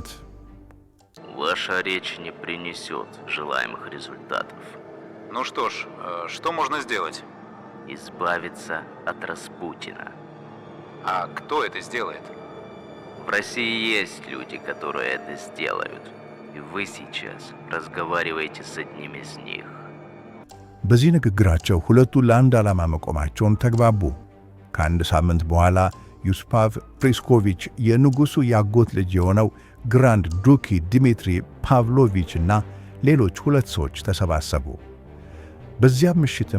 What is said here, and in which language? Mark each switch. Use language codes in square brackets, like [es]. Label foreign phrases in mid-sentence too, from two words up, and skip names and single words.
[ru] Ваша речь не принесет желаемых результатов. Ну что ж, что можно сделать? Избавиться от Распутина. А кто это сделает? В России есть люди, которые это сделают. И вы сейчас разговариваете с одним из них. [am] በዚህ ንግግራቸው ሁለቱ ለአንድ ዓላማ መቆማቸውን ተግባቡ። ከአንድ ሳምንት በኋላ ዩስፓቭ ፕሪስኮቪች የንጉሡ ያጎት ልጅ የሆነው ግራንድ ዱኪ ዲሚትሪ ፓቭሎቪች እና ሌሎች ሁለት ሰዎች ተሰባሰቡ። በዚያም ምሽትም